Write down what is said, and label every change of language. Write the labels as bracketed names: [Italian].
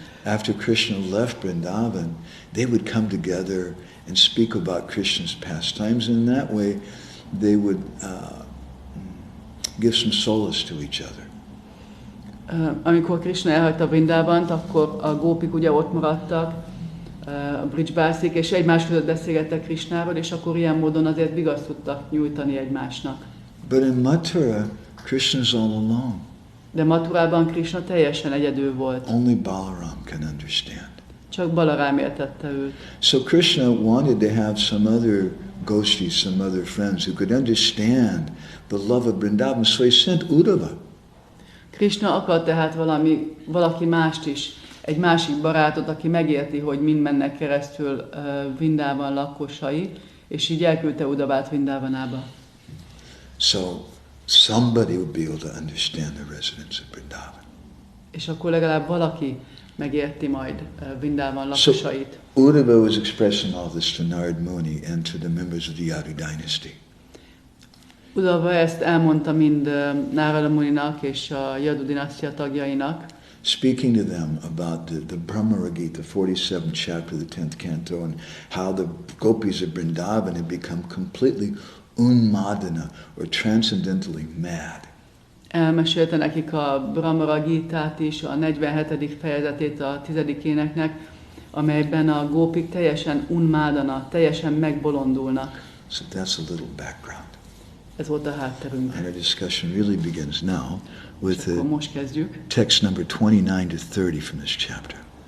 [English] After Krishna left Vrindavan, they would come together and speak about Krishna's pastimes, and in that way they would give some solace to each other. [Hungarian] Amikor Krishna elhagyta Vrindavant, akkor a gópik ugye ott maradtak, a Brhad-bhasik, és egymás között beszélgettek Krishnáról, és akkor ilyen módon azért vigaszt tudtak nyújtani egymásnak. [English] But in Mathura, Krishna's all alone. [Hungarian] De Mathurában Krishna teljesen egyedül volt. [English] Only Balaram can understand. [Hungarian] Csak Balarám értette őt. [English] So Krishna wanted to have some other gostis, some other friends who could understand the love of Vrindavan, so he sent Uddhava. [Hungarian] Krishna akart tehát valaki mást is, egy másik barátot, aki megérti, hogy mind mennek keresztül Vrindavan lakosai, és így elküldte Uddhavát Vrindavanába. [English] So somebody would be able to understand the residents of Vrindavan. [Hungarian] És akkor legalább valaki megérti majd Vrindavan lakosait. [English] So Uddhava was expressing all this to Narad Muni and to the members of the Yadu dynasty. [Hungarian] Uddhava ezt elmondta mind Narada Muninak és a Yadu dinasztia tagjainak. [English] Speaking to them about the Brahma-gita, the 47th chapter of the 10th canto, and how the gopis of Vrindavan had become completely unmadana, or transcendentally mad. [Hungarian] Elmesélte nekik a Brahma-gitát is, a 47. fejezetét a 10. éneknek, amelyben a gópik teljesen unmádana, teljesen megbolondulnak. [English] So that's a little background. [Hungarian] Ez volt a hátterünk. [English] And our discussion really begins now with the [Hungarian] most kezdjük. [English] text number 29 to 30 from this chapter.